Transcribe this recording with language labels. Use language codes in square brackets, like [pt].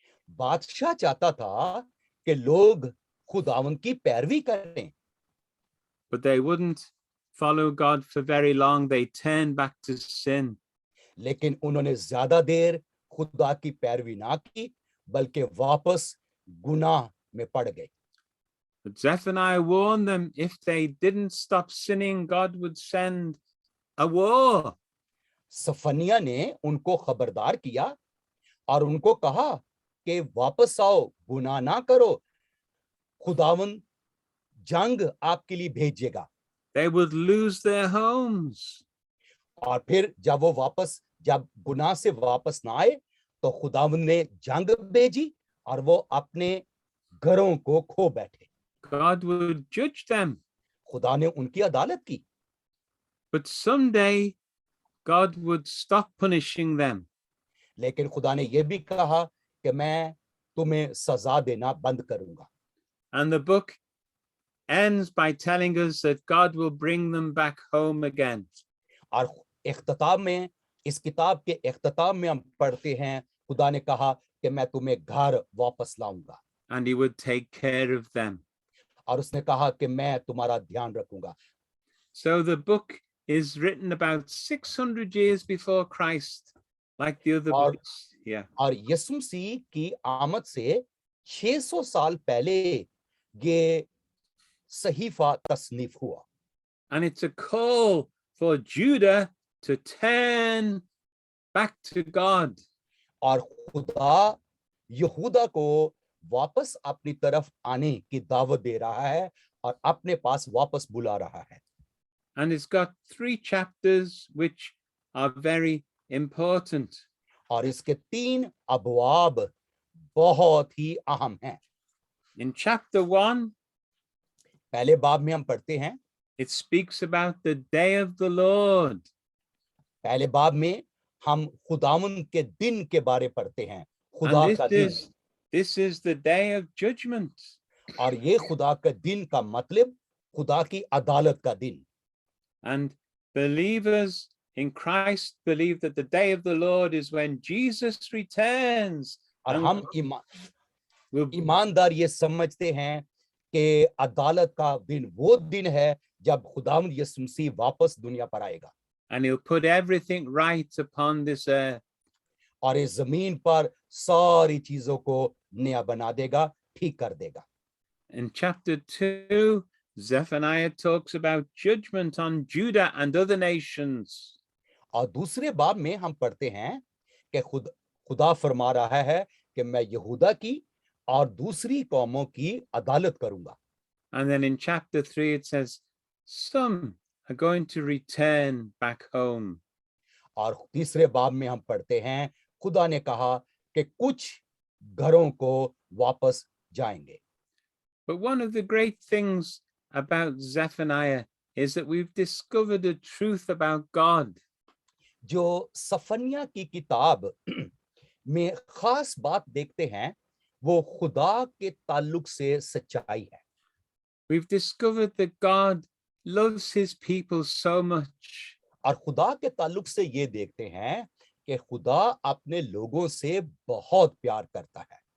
[hi] बादशाह चाहता था कि लोग खुदावंद की पैरवी करें, [en] but they wouldn't follow God for very long. They turned back to sin. [hi] लेकिन उन्होंने ज्यादा देर खुदा की पैरवी ना की बल्कि वापस गुनाह में पड़ गए। [en] But Zephaniah warned them if they didn't stop sinning, God would send a war. [hi] सफनिया ने उनको खबरदार किया और उनको कहा कि वापस आओ, गुनाह ना करो, खुदावंद जंग आपके लिए भेजेगा। [en] They would lose their homes. [hi] और फिर जब गुनाह से वापस ना आए तो खुदावंद ने जंग भेजी और वो अपने घरों को खो बैठे। [en] God would judge them. [hi] खुदा ने उनकी अदालत की। [en] But someday God would stop punishing them. [hi] लेकिन खुदा ने यह भी कहा कि मैं तुम्हें सजा देना बंद करूंगा। [en] And the book ends by telling us that God will bring them back home again. [hi] और इख्तिताम में इस किताब के इख्तिताम में हम पढ़ते हैं खुदा ने कहा कि मैं तुम्हें घर वापस लाऊंगा [en] And he would take care of them. [hi] और उसने कहा कि मैं तुम्हारा ध्यान रखूंगा। [en] So the book is written about 600 years before Christ, like the other [hi] और- [en] books. Yeah. [hi] और यीशु मसीह की आमद से 600 साल पहले ये सहीफा तसनीफ हुआ [en] And it's a call for Judah to turn back to God. [hi] और खुदा यहूदा को वापस अपनी तरफ आने की दावत दे रहा है और अपने पास वापस बुला रहा है। [en] And it's got 3 chapters which are very important. [hi] और इसके 3 अबवाब बहुत ही अहम हैं। [en] In chapter 1, [hi] पहले बाब में हम पढ़ते हैं, [en] it speaks about the day of the Lord. [hi] पहले बाब में हम खुदावंद के दिन के बारे पढ़ते हैं, खुदा [en] And [hi] का दिन। [en] this is the day of judgment. [hi] और ये खुदा का दिन का मतलब खुदा की अदालत का दिन। [en] And believers in Christ believe that the day of the Lord is when Jesus returns. [hi] और [en] And [hi] हम [en] will [hi] ईमानदार ये समझते हैं कि अदालत का दिन वो दिन है जब खुदावंद यीशु मसीह वापस दुनिया पर आएगा [en] and he'll put everything right upon this earth. [hi] और इस जमीन पर सारी चीजों को नया बना देगा, ठीक कर देगा। [en] In chapter 2, Zephaniah talks about judgment on Judah and other nations. [hi] और दूसरे बाब में हम पढ़ते हैं कि खुदा फरमा रहा है कि मैं यहूदा की और दूसरी कौमों की अदालत करूंगा। [en] And then in chapter 3, it says, some are going to return back home. [hi] और तीसरे बाब में हम पढ़ते हैं खुदा ने कहा कि कुछ घरों को वापस जाएंगे। [en] But one of the great things about Zephaniah is that we've discovered a truth about God. [hi] जो सफनिया की किताब में खास बात देखते हैं वो खुदा के ताल्लुक से सच्चाई है। [en] We've discovered that God loves his people so much. [hi] और खुदा के ताल्लुक से ये देखते हैं कि खुदा अपने लोगों से बहुत प्यार करता है।